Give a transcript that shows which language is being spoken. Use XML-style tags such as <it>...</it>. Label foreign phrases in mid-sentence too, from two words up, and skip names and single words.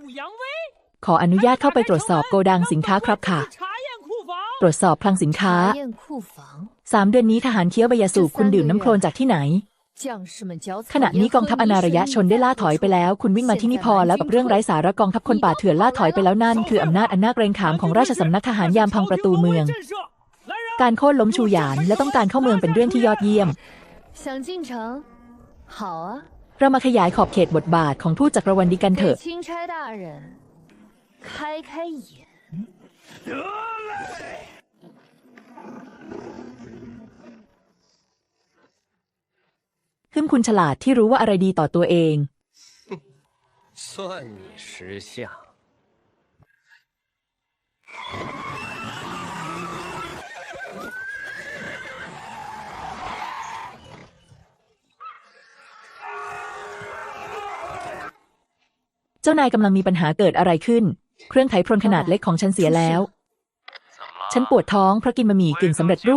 <th>ขออนุญาตเข้าไปตรวจสอบโกดังสินค้าครับค่ะตรวจสอบคลังสินค้า3 เดือนนี้ทหารเคี้ยวใบยาสูบคุณดื่มน้ำโคลนจากที่ไหนขณะนี้กองทัพอนารยะชนได้ล่าถอยไปแล้วคุณวิ่งมาที่นี่พอแล้วกับเรื่องไร้สาระกองทัพคนป่าเถื่อนล่าถอยไปแล้วนั่นคืออำนาจอันน่าเกรงขามของราชสำนักทหารยามพังประตูเมืองการโค่นล้มชูหยานและต้องการเข้าเมืองเป็นเรื่องที่ยอดเยี่ยม</th> <zh>想进城好啊</zh> <th>เรามาขยายขอบเขตบทบาทของทูตจักรวรรดิกันเถอะ</th> <zh>钦差大人开开眼得嘞</zh> <th>ขึ้นคุณฉลาดที่รู้ว่าอะไรดีต่อตัวเอง</th> <zh>算你识相</zh> <th>เจ้านายกำลังมีปัญหาเกิดอะไรขึ้นเครื่องไถพรนขนาดเล็กของฉันเสียแล้วฉันปวดท้องเพราะกินบะหมี่กึ่งสำเร็จรูป</th>